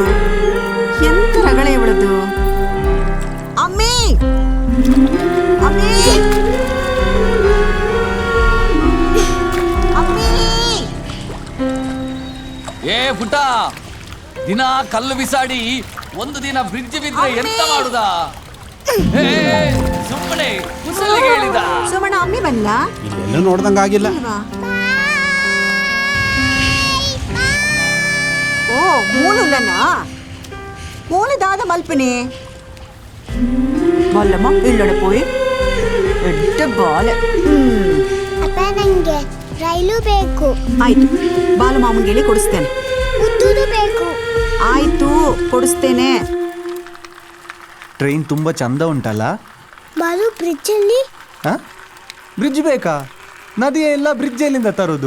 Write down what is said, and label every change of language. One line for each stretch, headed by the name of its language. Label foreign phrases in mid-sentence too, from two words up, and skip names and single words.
Kannada: ಎಂತ ರಗಳೆ ಇವಳದು? ಅಮ್ಮಿ ಅಮ್ಮಿ ಅಮ್ಮಿ! ಏ ಪುಟ್ಟ, ದಿನ ಕಲ್ಲು ಬಿಸಾಡಿ ಒಂದು ದಿನ ಬ್ರಿಡ್ಜ್ ಬಿದ್ರೆ ಎಂತ ಮಾಡುದ? ಸುಮ್ಮನೆ ಕುಸಲಿಗೆ ಹೇಳಿದ. ಸುಮಣ ಅಮ್ಮಿ ಬಂದ್ಲಾ? ಇಲ್ಲೆಲ್ಲೂ ನೋಡ್ದಂಗಾಗಿಲ್ಲ.
Tulu: ಓ ಮೂಲುಲ್ಲನಾ? ಮೂಲದಾದ ಮಲ್ಪನೆ ಬಲ್ಲಮ್ಮ ಇಲ್ಲಡೆ ಪೋಯಿ ಎಡ್ಡ ಬಾಲೆ.
Kannada: ಅಪ್ಪ ನಂಗೆ ರೈಲು ಬೇಕು. ಆಯ್ತು, ಬಾಲು ಮಾಮಂಗೆ ಹೇಳಿ ಕೊಡಿಸ್ತೇನೆ. ಉದ್ದುದು ಬೇಕು. ಆಯ್ತು, ಕೊಡಿಸ್ತೇನೆ. ಟ್ರೈನ್ ತುಂಬ ಚಂದ ಉಂಟಲ್ಲ? ಬಾಲು ಬ್ರಿಡ್ಜಲ್ಲಿ. ಬ್ರಿಡ್ಜ್ ಬೇಕಾ? ನದಿಯ ಎಲ್ಲ ಬ್ರಿಡ್ಜ್ ಎಲ್ಲಿಂದ ತರೋದು?